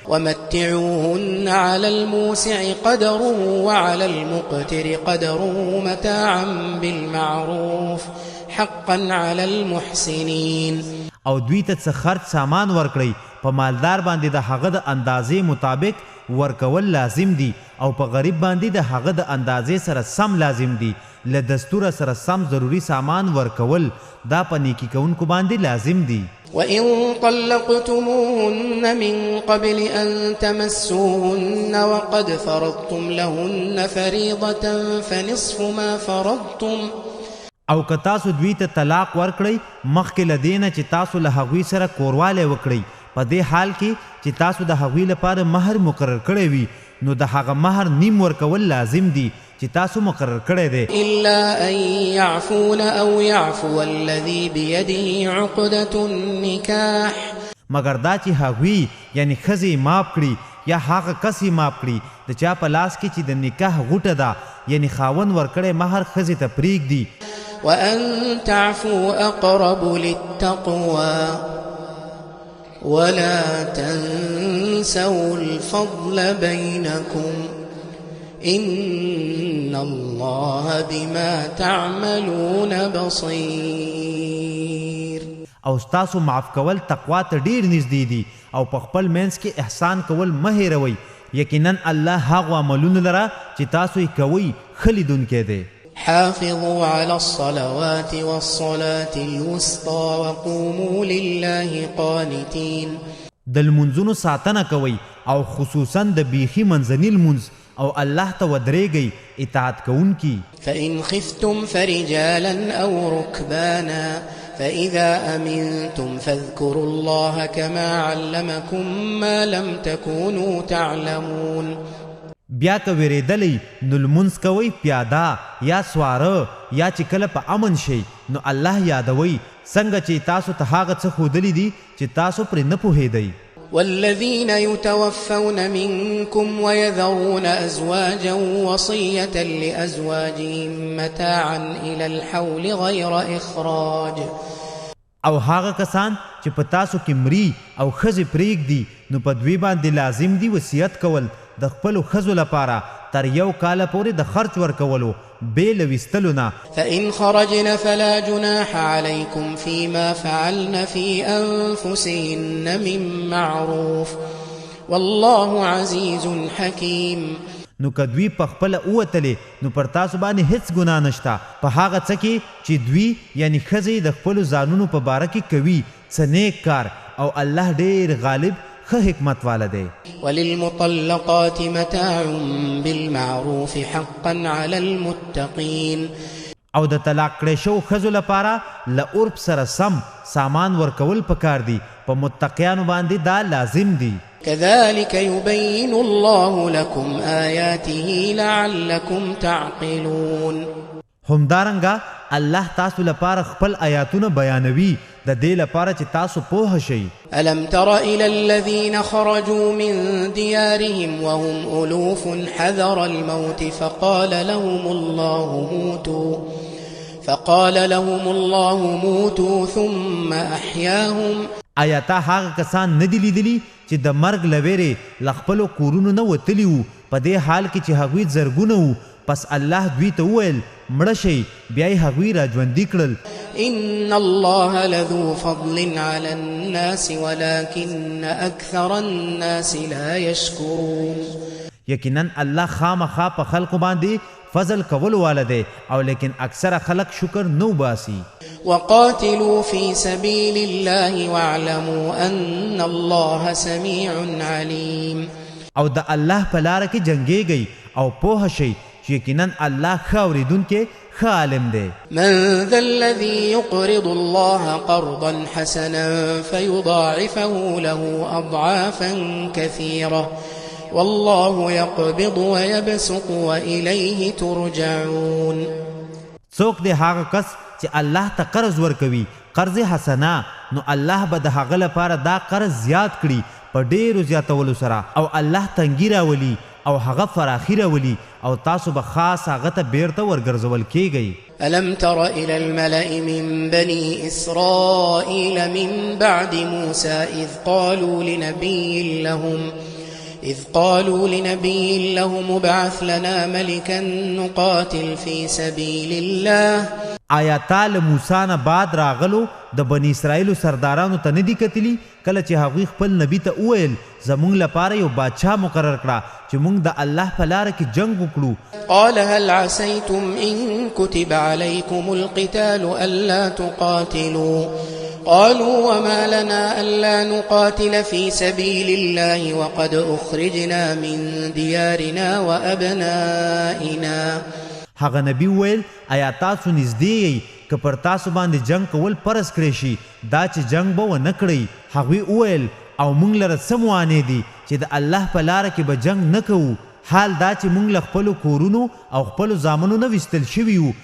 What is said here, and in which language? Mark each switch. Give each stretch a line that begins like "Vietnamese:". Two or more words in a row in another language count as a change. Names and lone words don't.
Arabic: ومتعوهن على الموسع قدره وعلى المقتر قدره متاعا بالمعروف حقا على المحسنين.
Pashto: او دوی ته څه خرج سامان ورکړئ په مالدار باندې د هغه د اندازې مطابق ورکول لازم دي او په غریب باندې د هغه د اندازې سره سم لازم دي. له دستوره سره سم ضروري سامان ورکول دا په نیکي کوونکو باندې لازم دي.
Arabic: وإن طلقتموهن من قبل أن تمسوهن وقد فرضتم لهن فريضة فنصف ما فرضتم.
Pashto: او که تاسو دوی ته طلاق ورکړئ مخکې له دې نه چې تاسو له هغوی سره کوروالی وکړئ په دې حال کې چې تاسو د هغوی لپاره مهر مقرر کړی وي نو د هغه مهر نیم ورکول لازم دي چې تاسو مقرر کړی دی.
Arabic: إلا أن يعفون أو يعفو الذي بيده عقدة النكاح.
Pashto: مگر دا چې هغوی یعنی ښځې معاف کړي یا هغه کس یې معاف کړي د چا په لاس کې چې د نکاح غوټه ده یعنی خاوند ورکړی مهر ښځې ته پرېږدي.
Arabic: وأن تعفوا أقرب للتقوى ولا تنسوا الفضل بينكم إن الله بما تعملون بصير.
Pashto: او ستاسو معاف کول تقوا ته ډیر نږدې دي او په خپل منځ کې احسان کول مه هېروئ یقینا الله هغو عملونو لره چې تاسو یې کوئ ښه لیدونکی دی.
Arabic: حافظوا على الصلوات والصلاة الوسطى وقوموا لله قانتين.
Pashto: د لمونځونو ساتنه کوئ او خصوصا د بیخي منځني لمونځ او الله ته ودرېږئ اطاعت کوونکي.
Arabic: فإن خفتم فرجالا أو ركبانا فإذا أمنتم فاذكروا الله كما علمكم ما لم تكونوا تعلمون.
Pashto: بیا که ویریدلی نو لمونځ کوئ پیاده یا سواره یا چې کله په امن شئ نو الله یادوئ څنګه چې تاسو ته هغه څه ښودلي دي چې تاسو پرې نه پوهېدئ.
Arabic: والذين يتوفون منكم ويذرون أزواجا وصية لأزواجهم متاعا إلى الحول غير إخراج.
Pashto: او هغه کسان چې په تاسو کې مري او ښځې پرېږدي نو په دوی باندې لازم دي وصیت کول د خپلو ښځو لپاره تر 1 کال پورې د خرچ ورکولو بې له ویستلو نه.
Arabic: فإن خرجن فلا جناح عليكم فيما فعلن في أنفسهن من معروف والله عزيز حكيم.
Pashto: نو که دوی په خپله ووتلې نو پر تاسو باندې هیڅ ګناه نشته په هغه څه کې چې دوی یعنی ښځې د خپلو ځانونو په باره کې کوي څه نیک کار او الله ډېر غالب ښه حکمت والا دی.
Arabic: وللمطلقات متاع بالمعروف حقا على المتقين.
Pashto: او د طلاق کړې شو ښځو لپاره له عرف سره سم سامان ورکول پکار دي په متقیانو باندې دا لازم دي.
Arabic: كذلك يبين الله لكم آياته لعلكم تعقلون.
Pashto: همدارنګه الله تاسو لپاره خپل آیاتونه بیانوي د دې لپاره چې تاسو پوه شئ.
Arabic: ألم تر إلى الذين خرجوا من ديارهم وهم ألوف حذر الموت فقال لهم الله موتوا ثم أحياهم.
Pashto: آیا تا هغه کسان نه دي لیدلي چې د مرګ له ویرې له خپلو کورونو نه وتلي وو په دې حال کې چې هغوی زرګونه وو پس الله دوی ته وویل مړه شئ بیا یې هغوی راژوندي کړل.
Arabic: إن الله لذو فضل على الناس ولكن أكثر الناس لا يشكرون.
Pashto: یقینا الله خامخا په خلقو باندې فضل کول والا دی او لیکن اکثر خلق شکر نو باسي.
Arabic: وقاتلوا في سبيل الله واعلموا أن الله سميع عليم.
Pashto: او د الله په لاره کې جنګېږئ او پوه شئ چې یقینا الله ښه اورېدونکی ښه عالم دی.
Arabic: من ذا الذي يقرض الله قرضا حسنا فيضاعفه له أضعافا كثيرة والله يقبض ويبسط وإليه ترجعون.
Pashto: څوک دی هغه کس چې الله ته قرض ورکوي قرض حسنه نو الله به د هغه لپاره دا قرض زیات کړي په ډېرو زیاتولو سره او الله تنګي راولي او هغه فراخي راولي او تاسو به خاص هغه ته بیرته ورګرځول کیږئ.
Arabic: ألم تر إلى الملأ من بني إسرائيل من بعد موسى إذ قالوا لنبي لهم ابعث لنا ملكا نقاتل في سبيل الله.
Pashto: آیا تا له موسی نه بعد راغلو د بني اسرائیلو سردارانو ته نه دي کتلي کله چې هغوی خپل نبي ته وویل زموږ لپاره یو بادشاه مقرر کړه چې موږ د الله په لاره کې جنګ وکړو.
Arabic: قال هل عسيتم إن كتب عليكم القتال ألا تقاتلوا قالوا وما لنا ألا نقاتل في سبيل الله وقد أخرجنا من ديارنا وأبنائنا.
Pashto: هغه نبی ویل آیا تاسو نږدې یئ که پر تاسو باندې جنگ کول فرض کړی شي دا چې جنگ به ونه کړئ. هغوی وویل او موږ لره څه موانع دي چې د الله په لاره کې به جنگ نه کوو حال دا چې موږ له خپلو کورونو او خپلو زامنو نه ویستل شوي وو.